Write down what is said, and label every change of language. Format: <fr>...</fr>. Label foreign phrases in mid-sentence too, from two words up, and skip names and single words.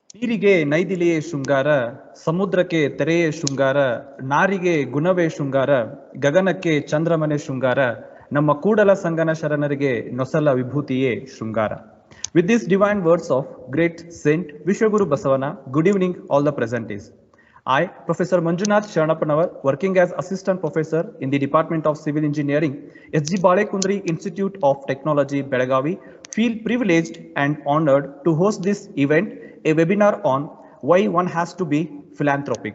<kn>ನೀರಿಗೆ ನೈದಿಲೆಯೇ ಶೃಂಗಾರ, ಸಮುದ್ರಕ್ಕೆ ತೆರೆಯೇ ಶೃಂಗಾರ, ನಾರಿಗೆ ಗುಣವೇ ಶೃಂಗಾರ, ಗಗನಕ್ಕೆ ಚಂದ್ರಮನೆ ಶೃಂಗಾರ, ನಮ್ಮ ಕೂಡಲ ಸಂಗನ ಶರಣರಿಗೆ ನೊಸಲ ವಿಭೂತಿಯೇ ಶೃಂಗಾರ.</kn> <en>With these divine words of great Saint Vishwaguru Basavana, good evening all the presentees. I, Professor Manjunath Sharanapanavar, working as Assistant Professor in the Department of Civil Engineering, S.G. Balekundri Institute of Technology, Belagavi, feel privileged and honored to host this event, a webinar on why one has to be philanthropic.</en>